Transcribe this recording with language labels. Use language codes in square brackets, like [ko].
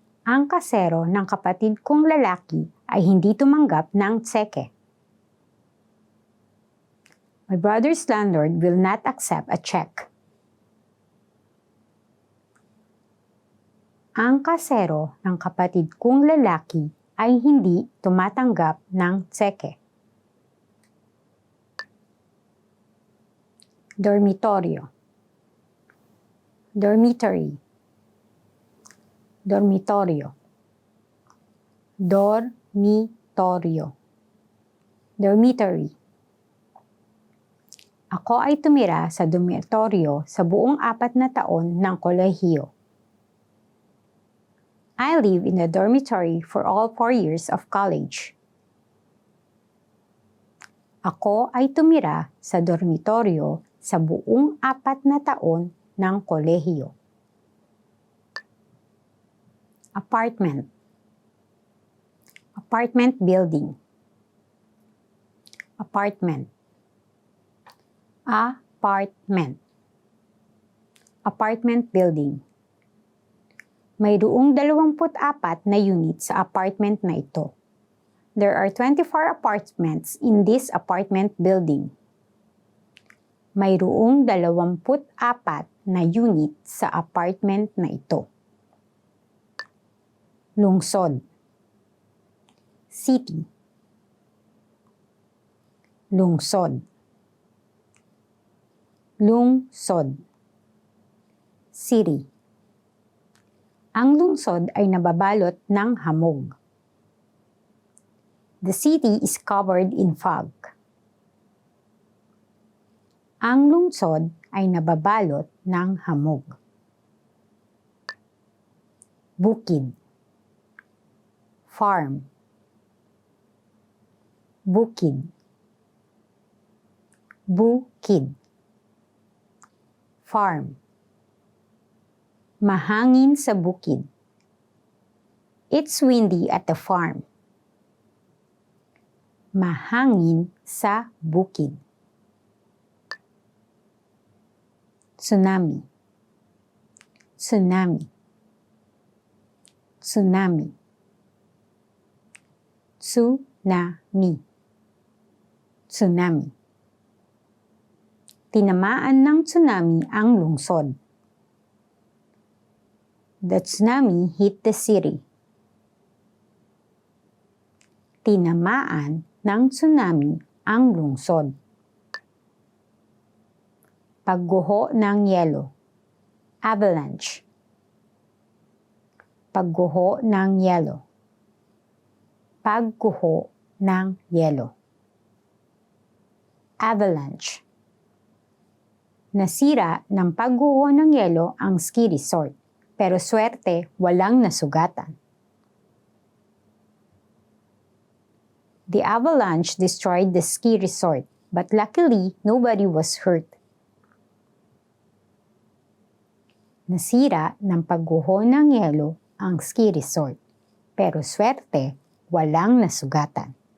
[tl] Ang kasero ng kapatid kong lalaki ay hindi tumanggap ng tseke. [en] My brother's landlord will not accept a check. [tl] Ang kasero ng kapatid kong lalaki ay hindi tumatanggap ng tseke. Dormitorio. [en] Dormitory. [tl] Dormitorio. Dormitorio. [en] Dormitory. [tl] Ako ay tumira sa dormitoryo sa buong 4 na taon ng kolehiyo. [en] I live in a dormitory for all 4 years of college. [tl] Ako ay tumira sa dormitoryo sa buong 4 na taon ng kolehiyo. [en] Apartment. Apartment building. Apartment. Apartment. Apartment building. [tl] Mayroong 24 na unit sa apartment na ito. [en] There are 24 apartments in this apartment building. [tl] Mayroong 24 na unit sa apartment na ito. Lungsod. [en] City. [tl] Lungsod. Lungsod. [en] City. [tl] Ang lungsod ay nababalot ng hamog. [en] The city is covered in fog. [tl] Ang lungsod ay nababalot ng hamog. Bukid. [en] Farm. [tl] Bukid. Bukid. [en] Farm. [tl] Mahangin sa bukid. [en] It's windy at the farm. [tl] Mahangin sa bukid. Tsunami. Tsunami. Tsunami. Tsunami. Tsunami. Tinamaan ng tsunami ang lungsod. [en] The tsunami hit the city. [tl] Tinamaan ng tsunami ang lungsod. Pagguho ng yelo. [en] Avalanche. [tl] Pagguho ng yelo. Pagguho ng yelo. [en] Avalanche. [tl] Nasira ng pagguho ng yelo ang ski resort, pero swerte walang nasugatan. [en] The avalanche destroyed the ski resort, but luckily nobody was hurt. [tl] Nasira ng pagguho ng yelo ang ski resort, pero swerte walang nasugatan.